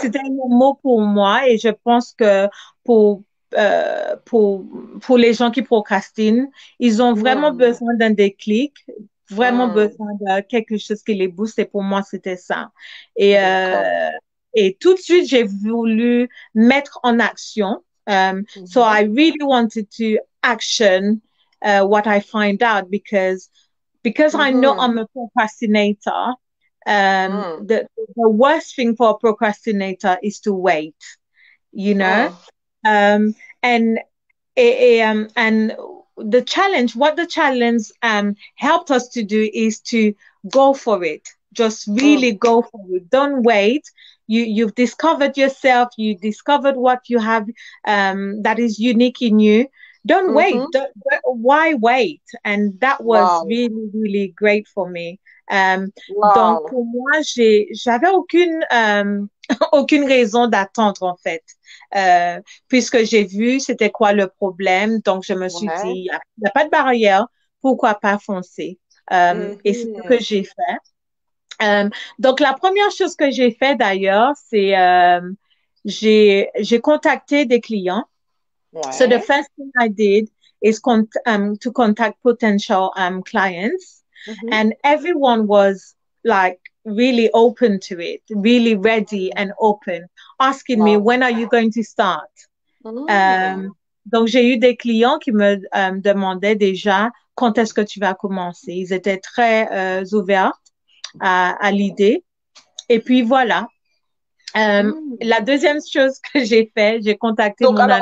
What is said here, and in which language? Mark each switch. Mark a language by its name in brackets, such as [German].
[French] c'était un mot pour moi et je pense que pour, euh, pour, pour les gens qui procrastinent, ils ont vraiment besoin d'un déclic, vraiment besoin de quelque chose qui les booste et pour moi, c'était ça. Et, d'accord. et tout de suite, j'ai voulu mettre en action. [English] So I really wanted to action what I find out because I know mhm, I'm a procrastinator. Mm. The worst thing for a procrastinator is to wait, you know? Mm. Um, and and what the challenge helped us to do is to go for it. Just Mm. really go for it. Don't wait. You've discovered yourself. You discovered what you have that is unique in you. Don't wait. Mhm. Why wait? And that was Wow. really, really great for me. [French] Euh, donc, [English] Wow. [French] pour moi, j'avais aucune, aucune raison d'attendre, en fait. Puisque j'ai vu c'était quoi le problème. Donc, je me suis dit, Ouais. il y a pas de barrière, pourquoi pas foncer? Et c'est ce que Mhm. j'ai fait. Donc, la première chose que j'ai fait d'ailleurs, c'est j'ai contacté des clients. [English] So the [French] Ouais. [English] first thing I did is to contact potential clients, Mhm. and everyone was like really open to it, really ready and open, asking me, Wow. when are you going to start? Mm. [French] Euh, donc, j'ai eu des clients qui me demandaient déjà quand est-ce que tu vas commencer. Ils étaient très ouverts à l'idée. Et puis voilà. La Mm. deuxième chose que j'ai fait, j'ai contacté Donc, mon alors,